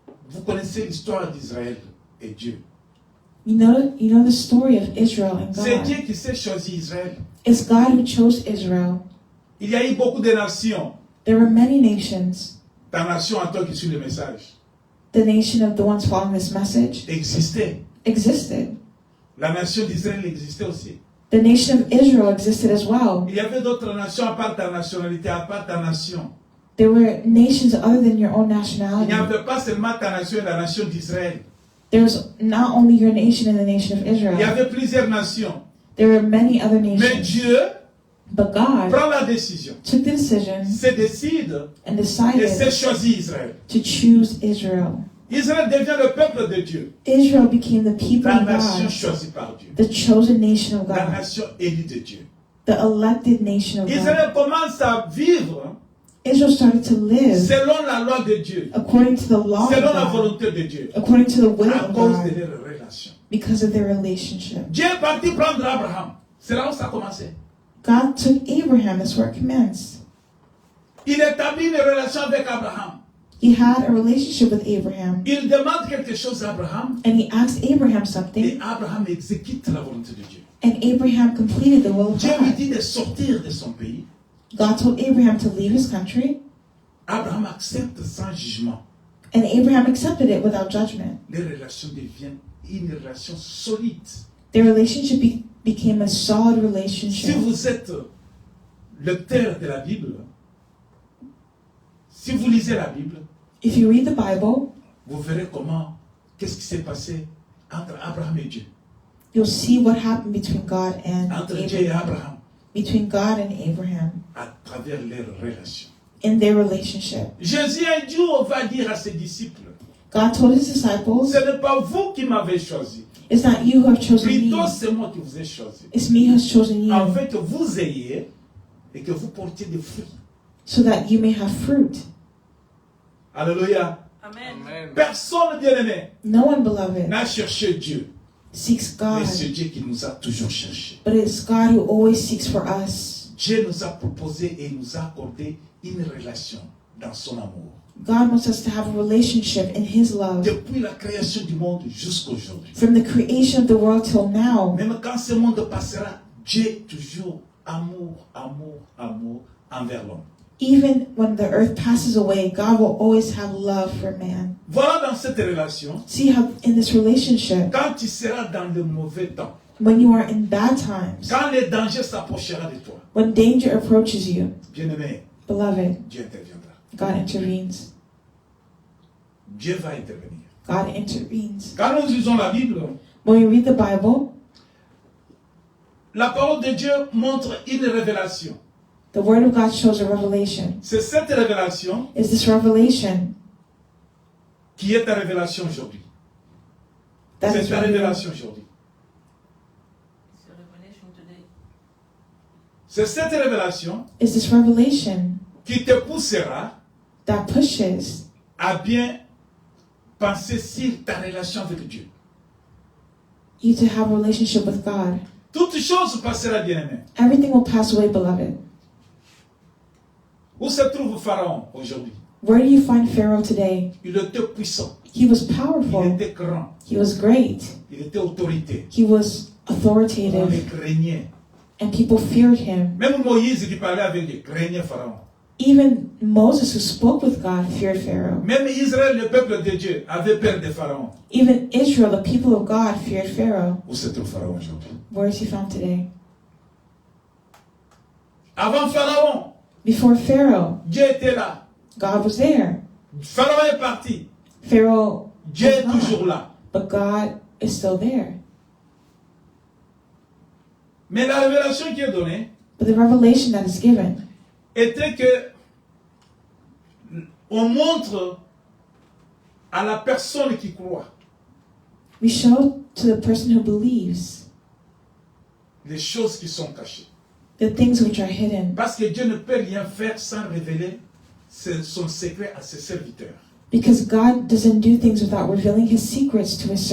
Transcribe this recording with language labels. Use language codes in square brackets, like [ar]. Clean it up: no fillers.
[fr] Vous connaissez l'histoire d'Israël et Dieu. [en] You know the story of Israel and [fr] C'est [en] God. [fr] Dieu qui s'est choisi Israël. [en] It's God who chose Israel. [fr] Il y a eu beaucoup de nations. [en] There were many nations. [fr] Ta nation à toi qui suit le message [en] The nation of the ones following this message [fr] existait. [en] existed. [fr] La nation d'Israël existait aussi. [en] The nation of Israel existed as well. [fr] Il y avait d'autres nations à part ta nationalité, à part ta nation. [en] There were nations other than your own [fr] Il [en] nationality. [fr] n'y avait pas seulement ta nation et la nation d'Israël. [en] There was not only your nation and the nation of [fr] Il y [en] Israel. [fr] avait plusieurs nations. [en] There were many other [fr] Mais [en] nations. [fr] Dieu [en] But God [fr] prend la décision, [en] took the decision [fr] se décide [en] and [fr] et s'est [en] decided [fr] choisi Israël. [en] to choose Israel. [fr] Israël devient le peuple de Dieu. [en] Israel became the people [fr] La [en] of [fr] nation [en] God, [fr] choisie par Dieu. [en] the chosen nation of [fr] La [en] God, [fr] nation élue de Dieu. [en] the elected nation of God. [fr] Israël commence à vivre [en] Israel started to live [fr] selon la loi de Dieu, [en] according to the law of [fr] selon la [en] God, [fr] volonté de Dieu, [en] according to the will [fr] à [en] of [fr] cause de [en] God, [fr] leur relation. [en] because of their relationship. [fr] Dieu est parti prendre Abraham. C'est là où ça a commencé. [en] God took Abraham, that's where it commenced. [fr] Il établit une relation avec Abraham. [en] He had a relationship with Abraham, [fr] Il demande quelque chose à Abraham [en] and he asked Abraham [fr] et [en] something, [fr] Abraham exécute la volonté de Dieu. [en] and Abraham completed the will of [fr] Dieu lui [en] God. [fr] dit de sortir de son pays. [en] God told Abraham to leave his country, [fr] Abraham accepte sans jugement. [en] and Abraham accepted it without judgment. [fr] Les relations deviennent une relation solide. [en] Their relationship became a solid [fr] Si [en] relationship. [fr] vous êtes lecteur de la Bible, si vous lisez la Bible, [en] If you read the Bible, [fr] vous verrez qu'est-ce qui s'est passé entre Abraham et Dieu, [en] you'll see what happened between God and [fr] entre Dieu et [en] Abraham, [fr] Abraham, [en] between God and Abraham [fr] à travers leurs relations. [en] in their relationship. [fr] Jésus un jour va dire à ses disciples, [en] God told his disciples, [fr] ce n'est pas vous qui m'avez choisi, [en] it's not you who have chosen me, [fr] plutôt c'est moi qui vous ai choisi, [en] it's me who has chosen you, [fr] afin que vous ayez et que vous portiez des fruits. [en] so that you may have fruit. [fr] Alléluia. [en] Amen. [fr] Personne, bien-aimé, [en] No one, beloved, [fr] n'a cherché Dieu, [en] seeks [fr] mais [en] God, [fr] c'est Dieu qui nous a toujours cherché. [en] but it's God who always seeks for us. [fr] Dieu nous a proposé et nous a accordé une relation dans son amour. [en] God wants us to have a relationship in His love. [fr] Depuis la création du monde jusqu'à aujourd'hui. [en] From the creation of the world till now, [fr] Même quand ce monde passera, Dieu est toujours amour, amour, amour envers l'homme. [en] even when the earth passes away, God will always have love for man. [fr] Voilà dans cette relation, [en] See how in this relationship, [fr] quand tu seras dans le mauvais temps, [en] when you are in bad times, [fr] quand le danger s'approchera de toi, [en] when danger approaches you, [fr] bien-aimé, [en] beloved, [fr] Dieu interviendra. [en] God intervenes. [fr] Dieu va intervenir. [en] God intervenes. [fr] Quand nous lisons la Bible, [en] When we read the Bible, [fr] la parole de Dieu montre une révélation. [en] the Word of God shows a revelation. [fr] C'est cette révélation [en] Is this revelation [fr] qui est ta révélation aujourd'hui. [en] that [fr] C'est [en] is [fr] ta [en] revealed? [fr] révélation aujourd'hui. [en] It's a revelation today. [fr] C'est cette révélation [en] Is this revelation [fr] qui te poussera [en] that pushes [fr] à bien penser sur ta relation avec Dieu. [en] you to have a relationship with God? [fr] Toute chose passera, bien-aimé. [en] Everything will pass away, beloved. [fr] Où se trouve Pharaon aujourd'hui? [en] Where do you find Pharaoh today? [fr] Il était puissant. [en] He was [fr] Il [en] powerful. [fr] était grand. [en] He was great. [fr] Il était autorité. [en] He was [fr] On le [en] authoritative. [fr] craignait. [en] And people feared him. [fr] Même Moïse qui parlait avec lui craignait Pharaon. [en] Even Moses, who spoke with God, feared Pharaoh. [fr] Même Israël, le peuple de Dieu, avait peur de Pharaon. [en] Even Israel, the people of God, feared Pharaoh. [fr] Où se trouve Pharaon aujourd'hui? [en] Where is he found today? [fr] Avant Pharaon, [en] Before Pharaoh, [fr] Dieu était là. [en] God was there. [fr] Pharaon est parti. [en] Pharaoh [fr] Dieu est [en] was not, [fr] toujours là. [en] but God is still there. [fr] Mais la révélation qui est donnée [en] But the revelation that is given [fr] était que on montre à la personne qui croit [en] we show to the person who believes [fr] les choses qui sont cachées. [en] the things which are hidden. [fr] Parce que Dieu ne peut rien faire sans révéler son secret à ses serviteurs. [en] Because God doesn't do things without revealing his secrets to his